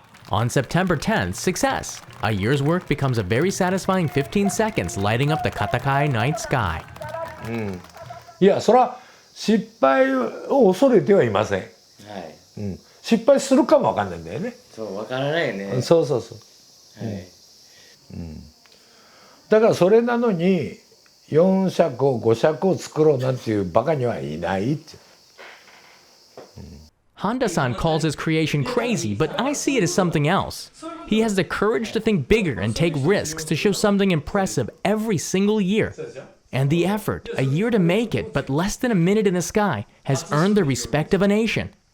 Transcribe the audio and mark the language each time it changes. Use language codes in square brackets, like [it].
[en] On September 10th, success! A year's work becomes a very satisfying 15 seconds lighting up the Katakai night sky. [ja] いや、それは失敗を恐れてはいません。はい。失敗するかもわかんないんだよね。そう、わからないよね。そうそうそう。はい。だからそれなのに4尺を5尺を作ろうなんていうバカにはいないって。 [en] Honda-san calls his creation crazy, but I see it as something else. He has the courage to think bigger and take risks to show something impressive every single year. And the effort, a year to make it, but less than a minute in the sky, has earned the respect of a nation.